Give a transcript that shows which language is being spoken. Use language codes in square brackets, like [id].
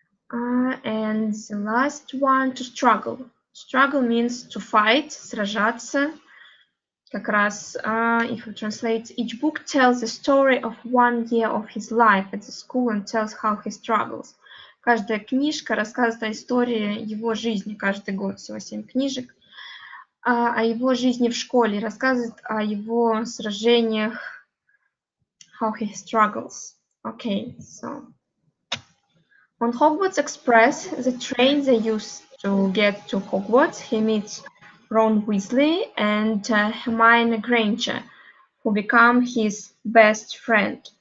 [en] And the last one, to struggle. Struggle means to fight, сражаться. [ru] Как раз, [en] if we translate, each book tells the story of 1 year of his life at the school and tells how he struggles. [ru] Каждая книжка рассказывает о истории его жизни, каждый год, всего 7 книжек, о его жизни в школе, рассказывает о его сражениях, [en] how he struggles. Okay, so on Hogwarts Express, the train they use to get to Hogwarts, he meets Ron Weasley and Hermione Granger, who become his best friend.